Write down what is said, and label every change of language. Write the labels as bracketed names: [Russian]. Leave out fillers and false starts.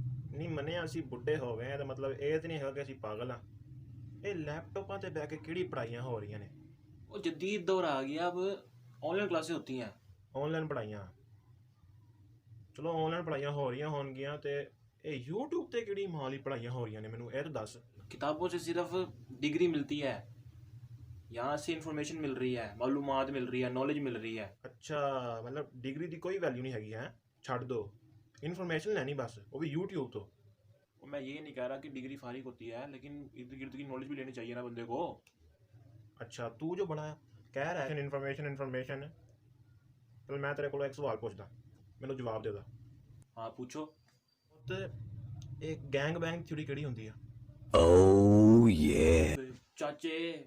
[Punjabi] ਨਹੀਂ ਮੰਨਿਆ ਅਸੀਂ ਬੁੱਢੇ ਹੋ ਗਏ ਆ ਤਾਂ ਮਤਲਬ ਇਹ ਤੇ ਨਹੀਂ ਹੈਗਾ ਕਿ ਅਸੀਂ ਪਾਗਲ ਆ। ਇਹ ਲੈਪਟਾਪਾਂ ਤੇ ਬਹਿ ਕੇ ਕਿਹੜੀ ਪੜ੍ਹਾਈਆਂ ਹੋ ਰਹੀਆਂ ਨੇ? [Hindi] वो जदीद दौर आ गया, अब ऑनलाइन क्लासेस होती हैं। [Punjabi] ਆਨਲਾਈਨ ਪੜ੍ਹਾਈਆਂ? ਚਲੋ ਆਨਲਾਈਨ ਪੜ੍ਹਾਈਆਂ ਹੋ ਰਹੀਆਂ ਹੋਣਗੀਆਂ ਤੇ ਇਹ YouTube ਤੇ ਕਿਹੜੀ ਮਾਲੀ ਪੜ੍ਹਾਈਆਂ ਹੋ ਰਹੀਆਂ ਨੇ, ਮੈਨੂੰ ਇਹ ਤਾਂ ਦੱਸ। [Hindi] किताबों से सिर्फ डिग्री मिलती है, यहाँ से इंफॉर्मेशन मिल रही है, मालूमात मिल रही है, नॉलेज मिल रही है। [Punjabi] ਅੱਛਾ, ਮਤਲਬ ਡਿਗਰੀ ਦੀ ਕੋਈ ਵੈਲਿਊ ਨਹੀਂ ਹੈਗੀ ਹੈ? ਛੱਡ ਦੋ, ਇਨਫੋਰਮੇਸ਼ਨ ਲੈਣੀ ਬਸ, ਉਹ ਵੀ YouTube ਤੋਂ। [Hindi] और मैं ये नहीं कह रहा कि डिग्री फारिग होती है, लेकिन इर्द गिर्द की नॉलेज भी लेनी चाहिए ना बंदे को। [Punjabi] ਅੱਛਾ, ਤੂੰ ਜੋ ਬੜਾ ਕਹਿ ਰਿਹਾ ਹੈ ਇਨਫੋਰਮੇਸ਼ਨ, ਚਲ ਮੈਂ ਤੇਰੇ ਕੋਲੋਂ ਇੱਕ ਸਵਾਲ ਪੁੱਛਦਾ, ਮੈਨੂੰ ਜਵਾਬ ਦੇ ਦਾ। [Hindi] हाँ पूछो। [Punjabi] ਤੇ ਇਹ ਗੈਂਗ ਬੈਂਗ ਥਿਊਰੀ ਕਿਹੜੀ ਹੁੰਦੀ ਆ? [English] Oh yeah. [Punjabi] चाचे,